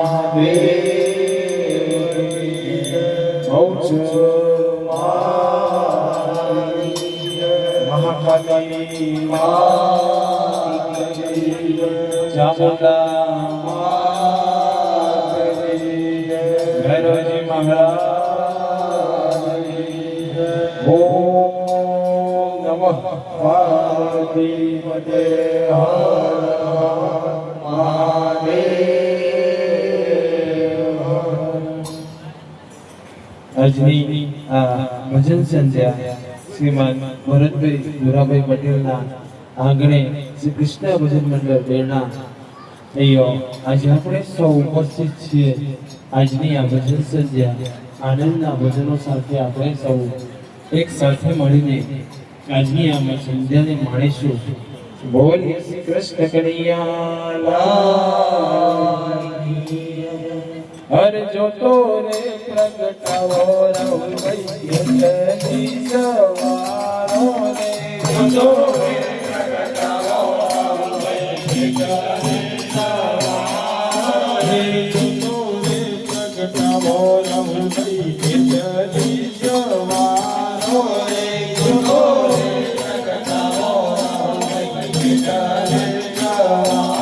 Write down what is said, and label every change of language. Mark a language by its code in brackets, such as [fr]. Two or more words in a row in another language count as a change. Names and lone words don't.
[sa] महादेव महाकाली चामुंडा भैरवजी महाराज ओम नमः पार्वतीपते [gu] આજની આ ભજન સંધ્યા શ્રીમાન ભરતભાઈ ધુરાભાઈ પટેલના આંગણે શ્રી કૃષ્ણ ભજન મંડળ બેરણા અહીંયા આજે આપણે સૌ ઉપસ્થિત છીએ। આજની આ ભજન સંધ્યા આનંદના ભજનો સાથે આપણે સૌ એક સાથે મળીને આજની આ સંધ્યાને માણીશું। બોલીએ શ્રી કૃષ્ણ કનૈયા લાલ [hi] हर जो तोरे प्रगटावो राहुल भई सवारो रे जो तोरे प्रगटावो राहुल भई सवारो रे जो तोरे प्रगटावो राहुल भई सवारो रे जो तोरे प्रगटावो राहुल भई सवारो